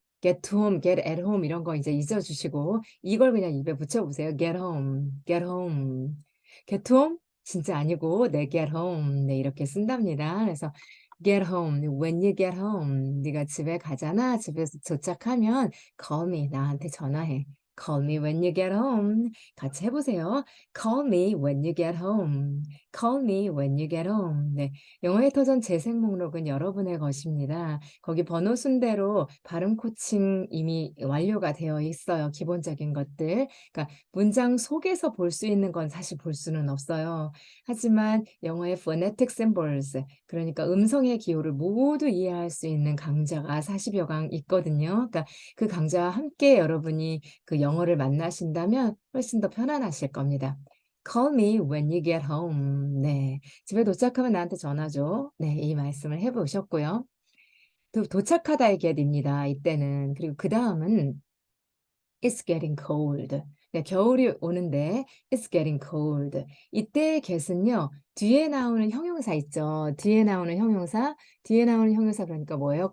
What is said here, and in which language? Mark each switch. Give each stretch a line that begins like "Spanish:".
English: get to home, get at home
Korean: 이런 거 이제 잊어주시고 이걸 그냥 입에 붙여보세요.
English: get home, get home. get to home
Korean: 진짜 아니고 네
English: get home
Korean: 네 이렇게 쓴답니다. 그래서
English: get home, when you get home
Korean: 네가 집에 가잖아. 집에서 도착하면
English: call me
Korean: 나한테 전화해.
English: Call me when you get home.
Korean: 같이 해보세요.
English: Call me when you get home. Call me when you get home.
Korean: 네, 영어의 터전 재생 목록은 여러분의 것입니다. 거기 번호 순대로 발음 코칭 이미 완료가 되어 있어요. 기본적인 것들. 그러니까 문장 속에서 볼 수 있는 건 사실 볼 수는 없어요. 하지만 영어의 phonetic symbols, 그러니까 음성의 기호를 모두 이해할 수 있는 강좌가 40여 강 있거든요. 그러니까 그 강좌와 함께 여러분이 그 영어를 만나신다면 훨씬 더 편안하실 겁니다.
English: Call me when you get home.
Korean: 네. 집에 도착하면 나한테 전화 줘. 네. 이 말씀을 해보셨고요. 도착하다의 get입니다. 이때는. 그리고 그 다음은
English: It's getting cold.
Korean: 네, 겨울이 오는데
English: It's getting cold.
Korean: 이때의 get은요. 뒤에 나오는 형용사 있죠. 뒤에 나오는 형용사 그러니까 뭐예요?